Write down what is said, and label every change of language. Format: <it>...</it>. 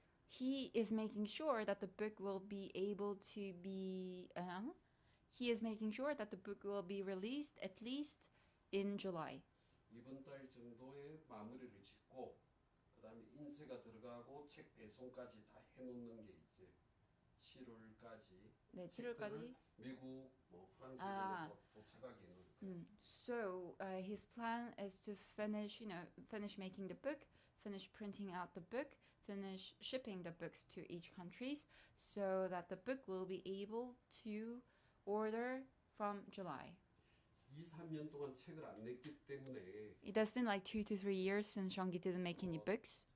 <en>He is making sure that the book will be able to be. He is making sure that the book will be released at least in July.</en> <ko>이번 달 정도에 마무리를 짓고 그다음에 인쇄가 들어가고 책 배송까지 다 해놓는 게 이제 7월까지. 네, 7월까지. 미국, 뭐 프랑스 아. 이런 데 도착하기는.</ko> <en>So his plan is to finish, finish making the book, finish printing out the book, finish shipping the books to each countries, so that the book will be able to order from July.</en> <ko>2, 3년 동안 책을 안 냈기 때문에</ko> <en>It has been like 2 to 3 years since Jeonggi didn't make any books.</en>